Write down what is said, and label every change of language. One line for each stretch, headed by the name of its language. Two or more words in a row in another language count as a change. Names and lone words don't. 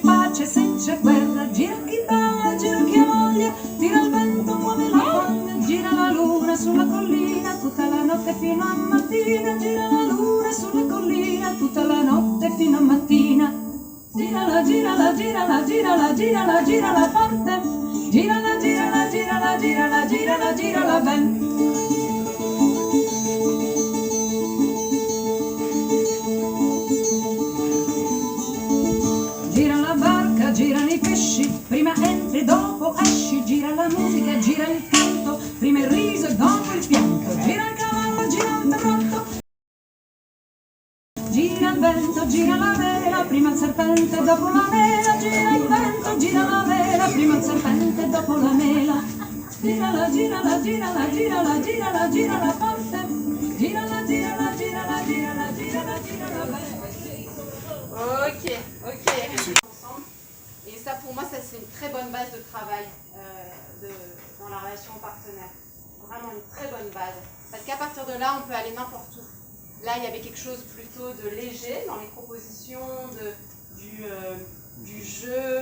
Italian: pace se c'è guerra, gira chi balla, gira chi ha voglia, tira il vento, muove la foglia, gira la luna sulla collina, tutta la notte fino a mattina, gira la luna sulla collina, tutta la notte fino a mattina, girala, girala, girala, girala, girala, girala forte, girala, girala, girala, girala, girala, girala ben. Girano i pesci, prima entri, dopo esci, gira la musica, gira il canto, prima il riso e dopo il pianto, gira il cavallo, gira il trotto. vento, gira la vela, prima il serpente, dopo la mela, gira il vento, gira la vela, prima il serpente, dopo la mela. Girala, girala, girala, girala, girala, girala forte, girala, girala, girala, girala, girala, girala bene.
French: Ok. Ensemble. Et ça, pour moi, ça c'est une très bonne base de travail dans la relation au partenaire. Vraiment une très bonne base. Parce qu'à partir de là, on peut aller n'importe où. Là, il y avait quelque chose plutôt de léger dans les propositions, du jeu.